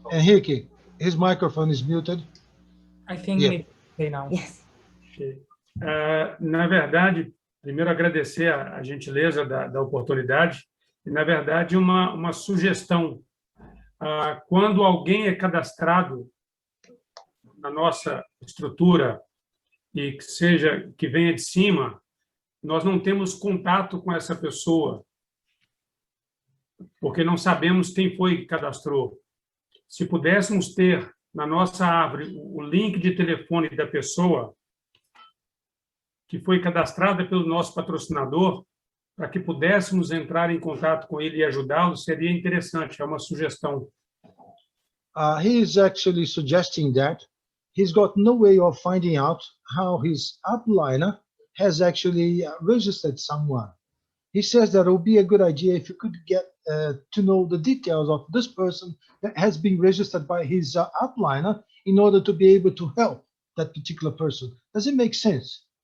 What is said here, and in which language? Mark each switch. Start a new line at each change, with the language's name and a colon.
English: Henrique, his microphone is muted. I think Yeah. okay now. Yes.
Portuguese: Na verdade, primeiro agradecer a gentileza da oportunidade e, na verdade, uma sugestão. Quando alguém é cadastrado na nossa estrutura e que venha de cima, nós não temos contato com essa pessoa, porque não sabemos quem foi que cadastrou. Se pudéssemos ter na nossa árvore o link de telefone da pessoa que foi cadastrada pelo nosso patrocinador, para que pudéssemos entrar em contato com ele e ajudá-lo, seria interessante, é uma sugestão.
English: He is actually suggesting that he's got no way of finding out how his upliner has actually registered someone. He says that it would be a good idea if you could get to know the details of this person that has been registered by his upliner in order to be able to help that particular person. Does it make sense?